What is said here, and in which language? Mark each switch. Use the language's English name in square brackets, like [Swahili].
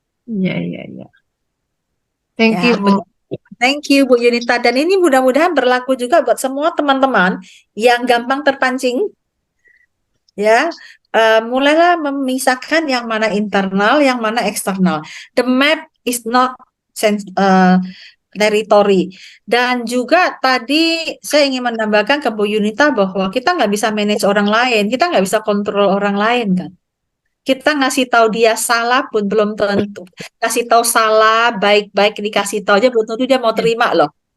[Indonesian] Iya. [English] Thank you, Bu. Thank you, [Indonesian] Bu Yunita. Dan ini mudah-mudahan berlaku juga buat semua teman-teman yang gampang terpancing. Ya, mulailah memisahkan yang mana internal, yang mana eksternal. [English] The map is not territory. [Indonesian] Dan juga tadi saya ingin menambahkan ke Bu Yunita bahwa kita nggak bisa manage orang lain, kita nggak bisa kontrol orang lain kan. Kita ngasih tahu dia salah pun belum tentu. Kasih tahu salah, baik-baik dikasih tahu aja belum tentu dia mau terima loh.